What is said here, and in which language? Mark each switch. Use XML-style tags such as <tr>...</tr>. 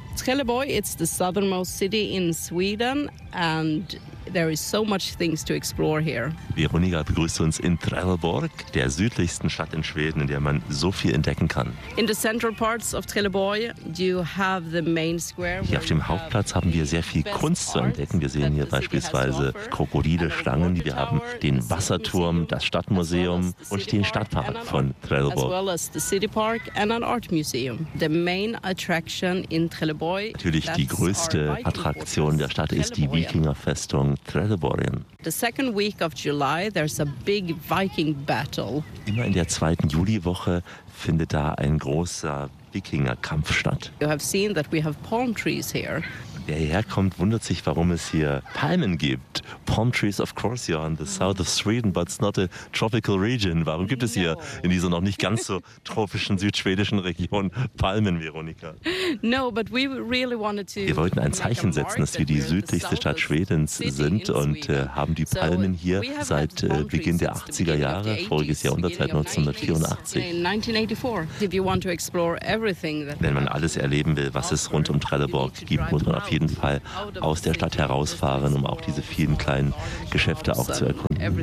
<en>Trelleborg, it's the southernmost city in Sweden and there is so much things to explore here.</en> <de>Veronika begrüßt uns in Trelleborg, der südlichsten Stadt in Schweden, in der man so viel entdecken kann.</de> <en>In the central parts of Trelleborg, you have the main square.</en> <de>Hier auf dem Hauptplatz haben wir sehr viel Kunst zu entdecken. Wir sehen hier beispielsweise Krokodile, Schlangen, wir haben den Wasserturm, das Stadtmuseum und den Stadtpark von Trelleborg.</de> <en>As well as the city park and an art museum. The main attraction in Trelleborg.</en> <de>Natürlich die größte Attraktion der Stadt ist die Wikingerfestung.</de> <en>The second week of July, there's a big Viking battle.</en> <de>Immer in der zweiten Juliwoche findet da ein großer Wikingerkampf statt.</de> <en>You have seen that we have palm trees here.</en> <de>Wer hierher kommt, wundert sich, warum es hier Palmen gibt.</de> <en>Palm trees, of course, you're in the south of Sweden, but it's not a tropical region.</en> <de>Warum gibt es hier in dieser noch nicht ganz so tropischen südschwedischen Region Palmen, Veronika?</de> <en>No, but we really wanted to.</en> <de>Wir wollten ein Zeichen setzen, dass wir die südlichste Stadt Schwedens sind und haben die Palmen hier seit Beginn der 80er Jahre, voriges Jahrhundert, seit 1984.</de> <en>If you want to explore everything that</en> <de>Wenn man alles erleben will, was es rund um Trelleborg gibt, muss man auf jeden Fall aus der Stadt herausfahren, um auch diese vielen kleinen Geschäfte auch zu erkunden.</de>